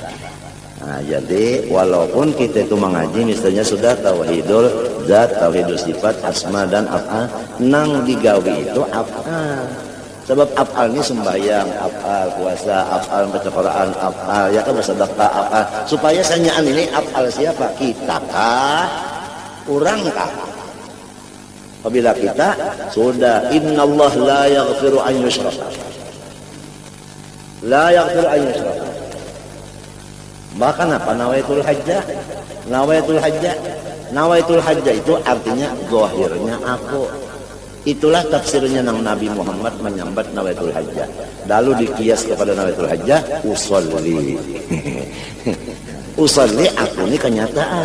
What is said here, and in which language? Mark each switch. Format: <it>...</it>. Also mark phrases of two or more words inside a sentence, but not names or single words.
<bjn>Nah, jadi walaupun kita itu mengaji misalnya sudah</bjn> <ar>توحيد الذات, توحيد الصفات,</ar> <bjn>asma dan af'al, nang digawi itu af'al. Sebab af'al ini sembahyang, af'al puasa, af'al baca Quran, af'al ya kan bersedekah, af'al. Supaya sanyaan ini af'al siapa? Kita kah? Orang kah? Apabila kita sudah</bjn> <ar>إن الله لا يغفر أن يشرك. لا يغفر أن يشرك.</ar> <bjn>Bahkan apa?</bjn> <ar>نويت الحاجة. نويت الحاجة. نويت الحاجة</ar> <bjn>itu artinya zahirnya aku. Itulah tafsirnya ng Nabi Muhammad menyambat</bjn> <ar>نويت الحاجة.</ar> <bjn>Lalu dikias kepada</bjn> <ar>نويت الحاجة,</ar> <bjn>usolli. Usolli aku ini kenyataan.</bjn>